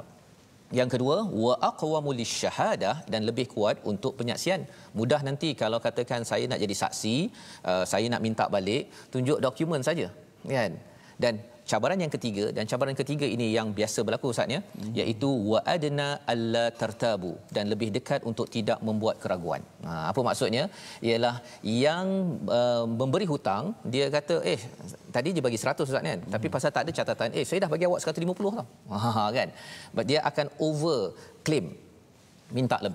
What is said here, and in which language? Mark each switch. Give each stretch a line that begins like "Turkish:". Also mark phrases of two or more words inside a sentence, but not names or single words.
Malay: Yang kedua,
Arabic: wa aqwamu lisyahadah,
Malay: dan lebih kuat untuk penyaksian. Mudah nanti kalau katakan saya nak jadi saksi, saya nak minta balik, tunjuk dokumen saja kan. Dan cabaran yang ketiga, dan cabaran ketiga ini yang biasa berlaku Ustaznya, iaitu
Arabic: wa adna alla tartabu,
Malay: dan lebih dekat untuk tidak membuat keraguan. Apa maksudnya? Ialah yang memberi hutang, dia kata tadi dia bagi 100 Ustaz kan, tapi pasal tak ada catatan, saya dah bagi awak 150 tau. Kan? Dia akan
English: over claim,
Malay: minta lebih.